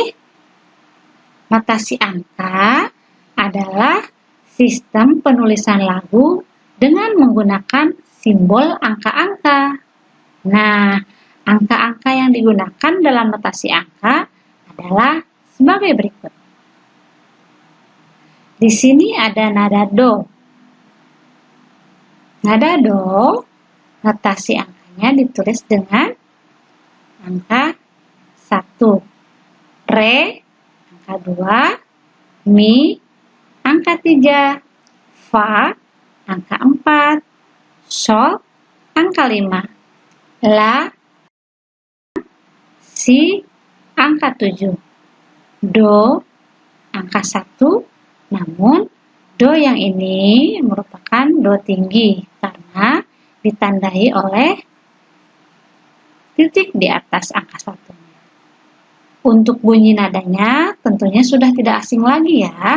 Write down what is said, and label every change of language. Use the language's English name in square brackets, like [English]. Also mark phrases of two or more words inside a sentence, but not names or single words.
[Indonesian] Notasi angka adalah sistem penulisan lagu dengan menggunakan simbol angka-angka. Nah, angka-angka yang digunakan dalam notasi angka adalah sebagai berikut. Di sini ada nada do. Nada do, notasi angkanya ditulis dengan angka 1, re, angka 2, mi, angka 3, fa, angka 4, sol, angka 5, la, si, angka 7, do, angka 1, namun do yang ini merupakan do tinggi karena ditandai oleh titik di atas angka 1. Untuk bunyi nadanya tentunya sudah tidak asing lagi ya.